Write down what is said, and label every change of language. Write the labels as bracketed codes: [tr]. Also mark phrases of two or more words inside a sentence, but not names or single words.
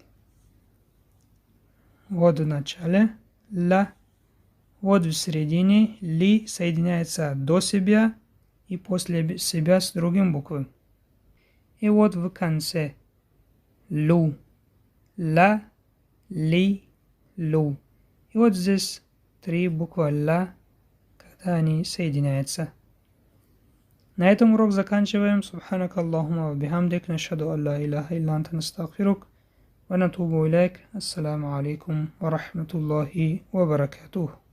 [ru] Вот в начале ла, вот в середине ли соединяется до себя и после себя с другим буквой. И вот в конце лу, ла, ли, лу. И вот здесь 3 буквы ла, когда они соединяются. На этом урок заканчиваем. [ar] سبحانك اللهم وبحمدك، نشهد أن لا إله إلا أنت، نستغفرك ونتوب إليك. السلام عليكم ورحمة الله وبركاته.